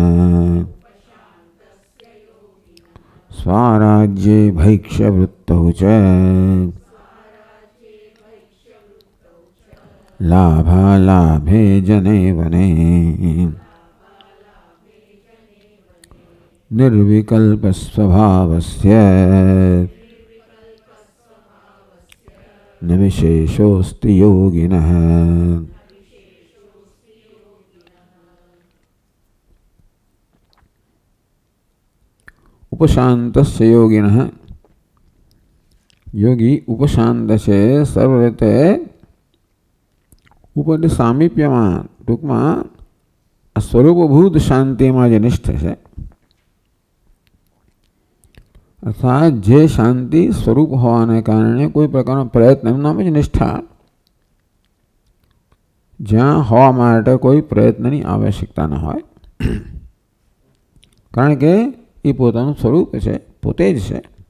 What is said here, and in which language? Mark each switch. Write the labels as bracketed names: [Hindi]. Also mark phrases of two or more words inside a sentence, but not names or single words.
[Sanskrit] स्वाराज्ये भैक्ष्यवृत्तौ च लाभालाभे जने वने निर्विकल्पस्वभावस्य न विशेषोऽस्ति योगिनः। उपशान्तस्य योगिनः [Gujarati] યોગી ઉપશાંત છે સર્વ રીતે ઉપરથી સામીપ્યમાં ટૂંકમાં આ સ્વરૂપભૂત શાંતિમાં જે નિષ્ઠ છે અર્થાત જે શાંતિ સ્વરૂપ હોવાને કારણે કોઈ પ્રકારનો પ્રયત્ન એમ નામ જ નિષ્ઠા જ્યાં હોવા માટે કોઈ પ્રયત્નની આવશ્યકતા ન હોય કારણ કે એ પોતાનું સ્વરૂપ છે પોતે જ છે।